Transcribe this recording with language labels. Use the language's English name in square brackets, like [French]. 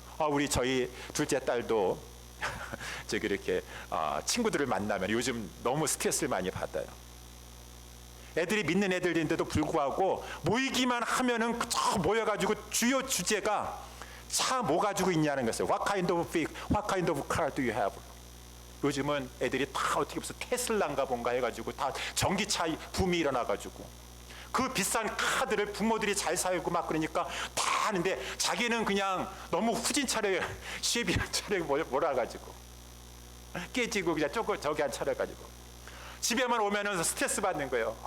[Korean] 우리 저희 둘째 딸도 저기 이렇게 친구들을 만나면 요즘 너무 스트레스를 많이 받아요. 애들이 믿는 애들인데도 불구하고 모이기만 하면은 저 모여가지고 주요 주제가 차 뭐 가지고 있냐는 거예요. [English] What kind of car do you have? [Korean] 요즘은 애들이 다 어떻게 무슨 테슬라인가 뭔가 해가지고 다 전기차 붐이 일어나가지고 그 비싼 카드를 부모들이 잘 사고 막 그러니까 다 하는데 자기는 그냥 너무 후진 차를 쉐비한 차를 몰아가지고 깨지고 그냥 저기 한 차를 가지고 집에만 오면은 스트레스 받는 거예요.